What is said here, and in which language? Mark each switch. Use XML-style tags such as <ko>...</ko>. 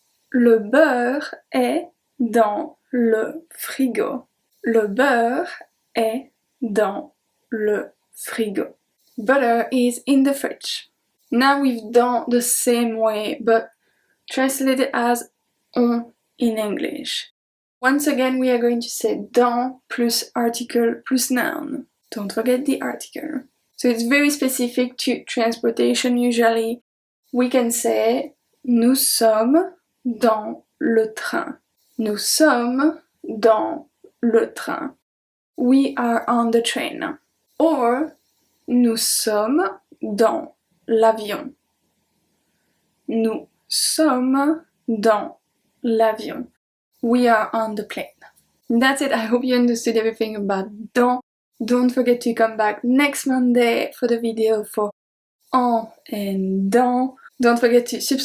<fr>Le beurre est dans le frigo. Le beurre est dans le frigo.</fr> <en>Butter is in the fridge. Now we've done the same way, but translated as on in English. Once again, we are going to say dans plus article plus noun. Don't forget the article. So it's very specific to transportation usually.</en> <fr>We can say nous sommes dans le train. Nous sommes dans le train. We are on the train. Or nous sommes dans l'avion. Nous sommes dans l'avion.</fr> <en>We are on the plane. That's it. I hope you understood everything about dans. Don't forget to come back next Monday for the video for en and dans. Don't forget to subscribe to not miss the video. Like this video, it really helped me.</en>